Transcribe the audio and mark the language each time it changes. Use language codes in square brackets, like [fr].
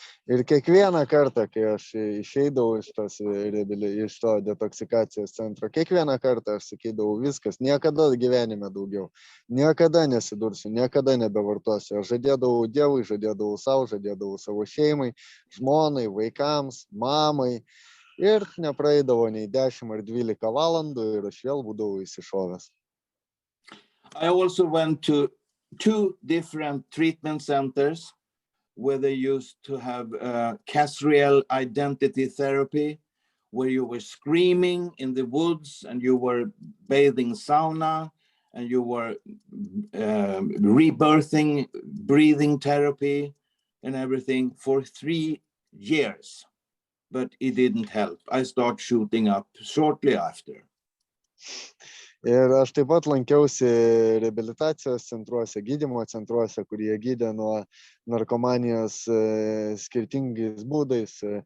[lt] Ir kiekvieną kartą, kai aš išeidavau iš to detoksikacijos centro, kiekvieną kartą aš sakydavau, viskas, niekada gyvenime daugiau, niekada nesidursiu, niekada nebevartosiu. Aš žadėdavau Dievui, žadėdavau savo šeimai, žmonai, vaikams, mamai. Ir nepraeidavo nei 10 ar 12 valandų ir aš vėl būdavau įsišovęs. [en] I also went to 2 different treatment centers where they used to have casriel identity therapy, where you were screaming in the woods and you were bathing sauna and you were rebirthing, breathing therapy and everything for 3 years. But it didn't help. I started shooting up shortly after. [lt] Ir aš taip pat lankiausi reabilitacijos centruose, gydymo centruose, kurie gydė nuo narkomanijos skirtingais būdais.